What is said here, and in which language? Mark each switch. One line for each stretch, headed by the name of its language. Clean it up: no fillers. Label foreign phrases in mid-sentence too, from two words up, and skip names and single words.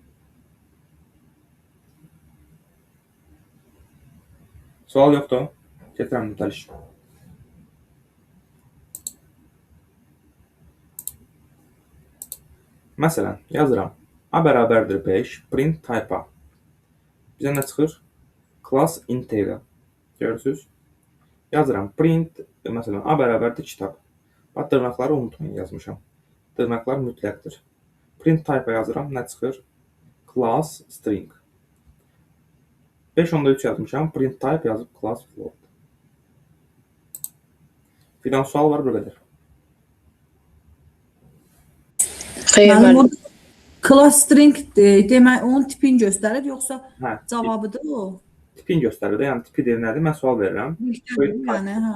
Azerbaijani: Sual yoxdur. Getirəm mütəliş. Məsələn, yazıram. A bərabərdir 5,
English: print type A.
Azerbaijani: Bizə nə çıxır?
English: Class integer.
Azerbaijani: Görürsünüz? Yazıram. Print, məsələn, A bərabərdir kitab. Bax, dırnaqları unutmayın yazmışam. Dırnaqlar mütləqdir.
English: Print type
Azerbaijani: yazıram. Nə çıxır?
English: Class string.
Azerbaijani: 5.3 yazmışam.
English: Print type
Azerbaijani: yazıb
English: class float.
Azerbaijani: Fidan sual var, bu qədər. Mənim orada
English: class string
Azerbaijani: demək, onun tipini göstərir, yoxsa cavabıdır o? Tipini göstərir də, yəni tipi deyir nədir? Mən sual verirəm. Yəni, hə.